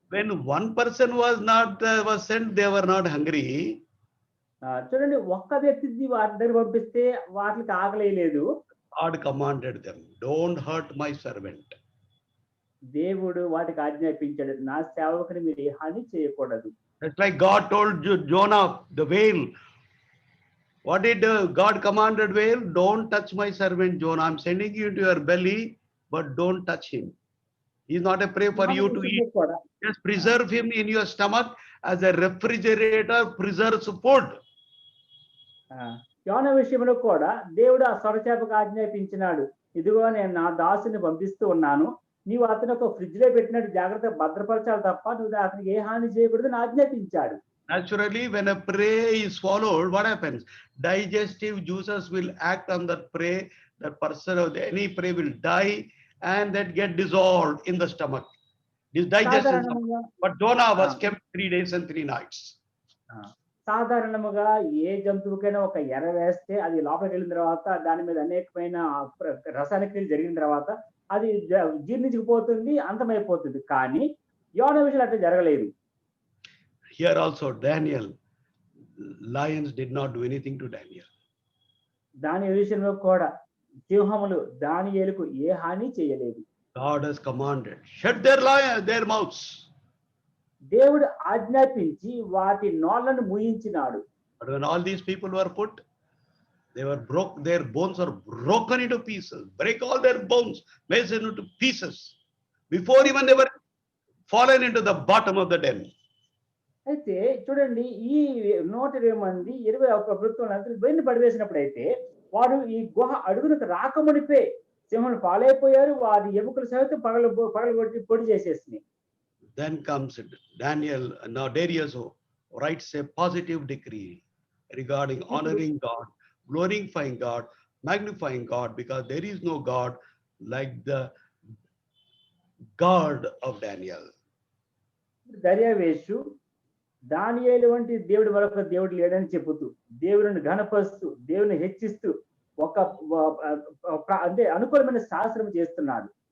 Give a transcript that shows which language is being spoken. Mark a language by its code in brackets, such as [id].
[en] When one person was sent, they were not hungry. [te] చూడండి, ఒక్క వ్యక్తిని వారి దగ్గర పంపిస్తే వాటికి ఆకలేదు. [en] God commanded them, don't hurt my servant. [te] దేవుడు వాటికి ఆజ్ఞాపించాడు, నా సేవకుని మీరు ఏ హాని చేయకూడదు. [en] That's like God told Jonah, the whale. What did God commanded whale? Don't touch my servant Jonah. I'm sending you into your belly, but don't touch him. He's not a prey for you to eat. [te] కూడా [en] Just preserve him in your stomach as a refrigerator preserves food. [te] యోన విషయంలో కూడా దేవుడు ఆ సొరచేపకు ఆజ్ఞాపించినాడు, ఇదిగో నేను నా దాసుని పంపిస్తూ ఉన్నాను, నీవు అతను ఒక ఫ్రిడ్జ్ లో పెట్టినట్టు జాగ్రత్తగా భద్రపరచాలి తప్ప నువ్వు అతనికి ఏ హాని చేయకూడదని ఆజ్ఞాపించాడు. [en] Naturally, when a prey is swallowed, what happens? Digestive juices will act on that prey. That person or any prey will die and that get dissolved in the stomach. This digestion. But Jonah was kept 3 days and 3 nights. [te] సాధారణముగా ఏ జంతువుకైనా ఒక ఎర వేస్తే అది లోపలికి వెళ్ళిన తర్వాత దాని మీద అనేకమైన రసాయన క్రియలు జరిగిన తర్వాత అది జీర్ణించుకుపోతుంది, అంతమైపోతుంది. కానీ యోన విషయంలో అట్లా జరగలేదు. [en] Here also Daniel, lions did not do anything to Daniel. [te] దాని విషయంలో కూడా సింహములు దానియేలుకు ఏ హాని చేయలేదు. [en] God has commanded, shut their mouths. [te] దేవుడు ఆజ్ఞాపించి వాటి నోళ్లను మూయించినాడు. [en] But when all these people were put, they were their bones are broken into pieces. Break all their bones, made into pieces. Before even they were fallen into the bottom of the den. [te] అయితే చూడండి, ఈ 120 మంది 21 ప్రభుత్వం వెన్ను పడివేసినప్పుడు అయితే వారు ఈ గుహ అడుగునకు రాకమునిపే సింహం పాలైపోయారు. వారి ఎముకలు సహితం పగలగొట్టి పొడి చేసేసినాయి. [en] Then comes Daniel, now Darius writes a positive decree regarding honoring God, glorifying God, magnifying God, because there is no God like the God of Daniel. [te] దర్యావేషు దానియేలు వంటి దేవుడు మరొక దేవుడు లేడని చెబుతూ దేవుని ఘనపరుస్తూ దేవుని హెచ్చిస్తూ ఒక అంటే అనుకూలమైన శాస్త్రం చేస్తున్నాడు.